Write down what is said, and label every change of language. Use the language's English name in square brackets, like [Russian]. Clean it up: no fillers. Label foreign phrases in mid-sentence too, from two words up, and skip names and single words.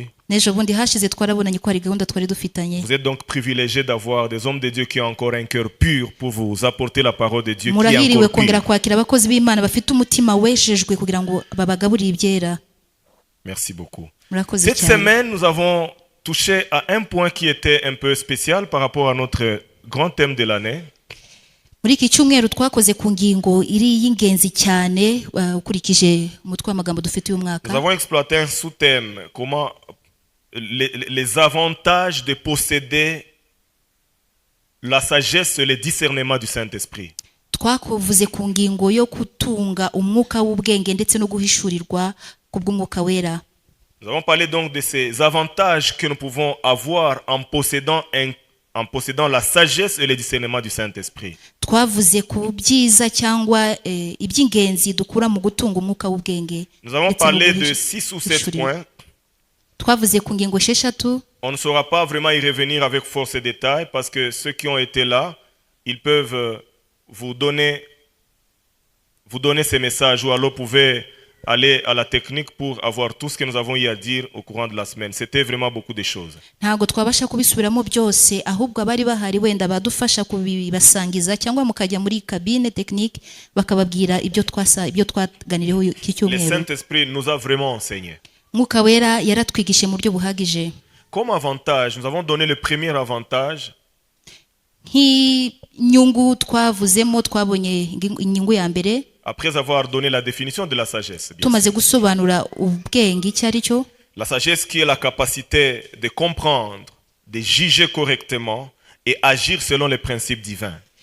[French] Vous êtes donc privilégié d'avoir des hommes de Dieu qui ont encore un cœur pur pour vous apporter la parole de Dieu qui est encore pure. Merci beaucoup. Cette semaine, nous avons touché à un point qui était un peu spécial par rapport à notre grand thème de l'année. [Kinyarwanda] Muri iki cyumweru twakoze ku ngingo iri y'ingenzi cyane ukurikije umutwe w'amagambo dufite uyu mwaka. [French] Nous avons exploité un sous-thème, comment les avantages de posséder la sagesse et le discernement du Saint-Esprit. [Kinyarwanda] Twakuvuze ku ngingo yo kutunga umwuka w'ubwenge ndetse no guhishurirwa kubw'umwuka wera. [French] Nous avons parlé donc de ces avantages que nous pouvons avoir en possédant la sagesse et le discernement du Saint-Esprit. Nous avons parlé de 6 ou 7 points. On ne saura pas vraiment y revenir avec force et détails parce que ceux qui ont été là, ils peuvent vous donner ces messages ou alors pouvez aller à la technique pour avoir tout ce que nous avons eu à dire au courant de la semaine. C'était vraiment beaucoup de choses. [Kinyarwanda] Ntago twabasha kubisubiramo byose ahubwo abari bahari wenda badufasha kubibasangiza cyangwa mukajya muri [French] cabine technique [Kinyarwanda] bakababwira ibyo twaganiriyeho iki cyumweru. [French] Le Saint-Esprit nous a vraiment enseigné. [Kinyarwanda] Mwuka wera yaratwigishe mu buryo buhagije. [French] Comme avantage, nous avons donné le premier avantage. [Kinyarwanda] Nk'inyungu twavuzemo twabonye inyungu ya mbere. [French] Après avoir donné la définition de la sagesse. La sagesse qui est la capacité de comprendre, de juger correctement et agir selon les principes divins.